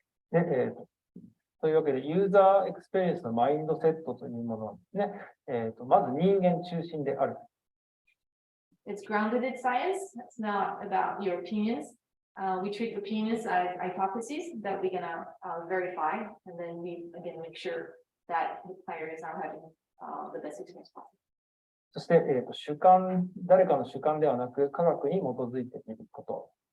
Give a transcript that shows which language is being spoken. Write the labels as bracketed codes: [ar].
[ja] で、というわけで、ユーザーエクスペリエンスのマインドセットというものはですね、まず人間中心である。 [en] It's grounded in science. It's not about your opinions. We treat opinions as hypotheses that we're gonna verify, and then we again make sure that the players are having the best experience possible. [ja] そして、誰かの主観ではなく、科学に基づいていること。